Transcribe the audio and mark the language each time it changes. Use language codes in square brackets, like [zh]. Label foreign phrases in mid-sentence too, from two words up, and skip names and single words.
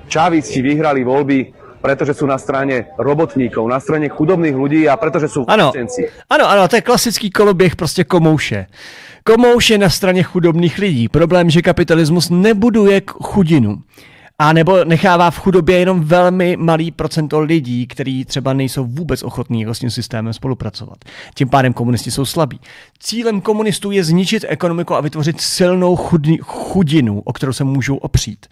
[sk] čávisti vyhrali voľby, pretože sú na strane robotníkov, na strane chudobných ľudí a pretože sú vlastenci. [cs] Ano, to je klasický koloběh prostě komouše. Komouš je na straně chudobných lidí. Problém, že kapitalismus nebuduje chudinu. A nebo nechává v chudobě jenom velmi malý procento lidí, kteří třeba nejsou vůbec ochotní s tím systémem spolupracovat. Tím pádem komunisti jsou slabí. Cílem komunistů je zničit ekonomiku a vytvořit silnou chudinu, o kterou se můžou opřít.